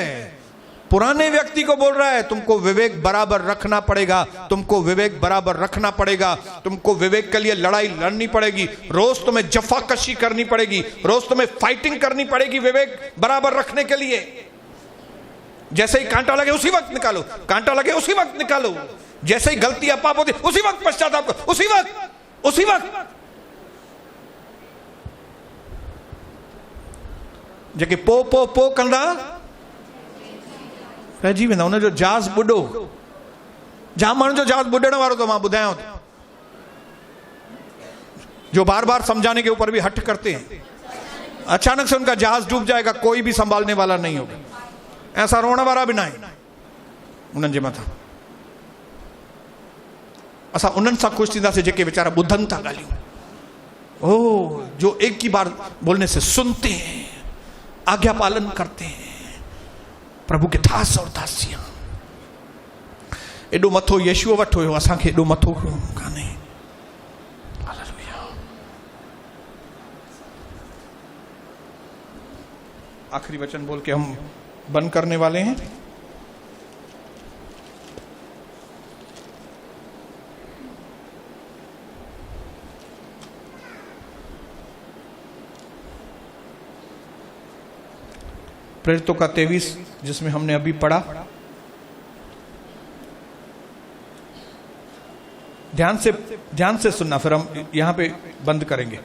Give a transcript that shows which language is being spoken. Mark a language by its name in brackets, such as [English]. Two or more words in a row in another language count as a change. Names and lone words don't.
[Hindi] पुराने व्यक्ति को बोल रहा है तुमको विवेक बराबर रखना पड़ेगा, तुमको विवेक बराबर रखना पड़ेगा, तुमको विवेक के लिए लड़ाई लड़नी पड़ेगी, रोज तुम्हें जफाकशी करनी पड़ेगी, रोज तुम्हें फाइटिंग करनी पड़ेगी विवेक बराबर रखने के लिए। जैसे ही कांटा लगे उसी वक्त निकालो, कांटा लगे उसी वक्त निकालो, जैसे ही गलती पाप होती उसी वक्त पश्चाताप करो, उसी वक्त [Sindhi] जेके पो कंदा रहिजी वेंदा। उन जो जहाज बुॾो, जाम माण्हुनि जो जहाज बुॾण वारो तो मां ॿुधायांव थो, [Hindi] जो बार बार समझाने के ऊपर भी हट करते हैं, अचानक से उनका जहाज डूब जाएगा, कोई भी संभालने वाला नहीं होगा। ऐसा रोने वाला भी ना है [Sindhi] उन्हनि जे मथां। असां उन्हनि सां ख़ुशि थींदासीं जेके वीचारा ॿुधनि था ॻाल्हियूं, [Hindi] ओ जो एक ही बार बोलने से सुनते हैं, आज्ञा पालन करते हैं, प्रभु के दास और दासियां। [Sindhi] एडो मथो यीशुअ वटि हुयो, असांखे एडो मथो कान्हे। [Hindi] हालेलुया। आखिरी वचन बोल के हम बंद करने वाले हैं। प्रेरितों का 23 जिसमें हमने अभी पढ़ा, ध्यान से सुनना, फिर हम यहां पे बंद करेंगे।